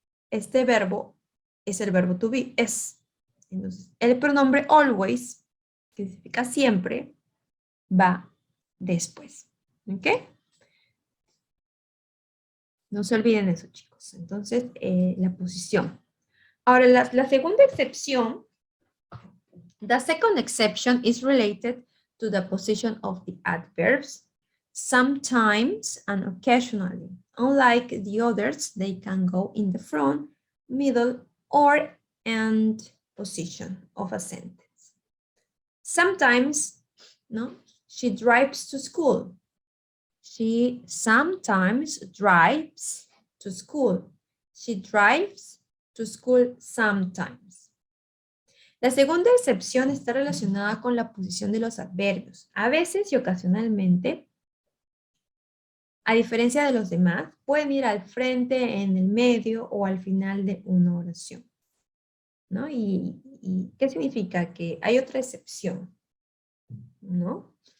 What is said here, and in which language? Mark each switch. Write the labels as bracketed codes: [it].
[es] Este verbo es el verbo to be, es. Entonces, el pronombre always, que significa siempre, va después. ¿Ok? No se olviden eso, chicos. Entonces, la posición. Ahora, la segunda excepción, [en] the second exception is related to the position of the adverbs, sometimes and occasionally. Unlike the others, they can go in the front, middle, or end position of a sentence. Sometimes, no, she drives to school. She sometimes drives to school. She drives to school sometimes. [es] La segunda excepción está relacionada con la posición de los adverbios. A veces y ocasionalmente, a diferencia de los demás, pueden ir al frente, en el medio o al final de una oración. ¿No? ¿Y qué significa? Que hay otra excepción, ¿no?